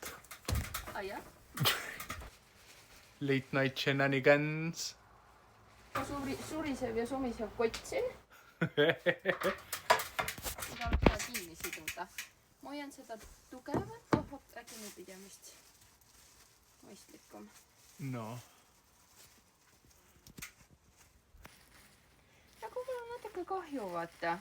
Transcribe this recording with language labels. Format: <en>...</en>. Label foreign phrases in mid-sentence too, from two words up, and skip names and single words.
<et>Jah.</et> <en>Late night shenanigans.</en> <et>Surisev ja sumisev kott siin. Seda on vaja kinni siduda. Ma hoian seda tugevat. Äkki nüüd pidemist mõistlikum. No. Nagu mul on natuke kahju, vaata.</et>